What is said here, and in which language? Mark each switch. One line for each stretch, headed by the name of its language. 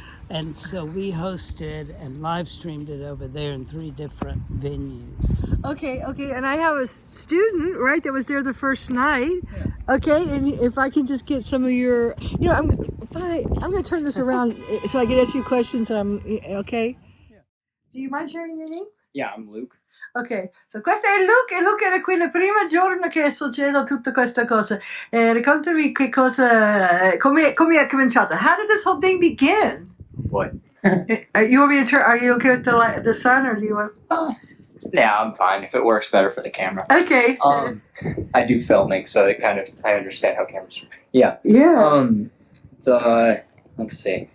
English: And so we hosted and live streamed it over there in 3 different venues. Okay, and I have a student, right, that was there the first night. Yeah. Okay, and if I can just get some of your, I'm going to turn this around so I can ask you questions. Okay? Yeah. Do you mind sharing your name? Yeah, I'm Luke.
Italian: Ok, so questo è Luke, e Luke era qui il primo giorno che succede tutte queste cose. Raccontami come è cominciato.
English: How did this whole thing begin? What? Are you okay with the sun, or do you want? Yeah, I'm fine. If it works better for the camera. Okay. So. I do filming, so I understand how cameras. Yeah. Yeah. Let's see.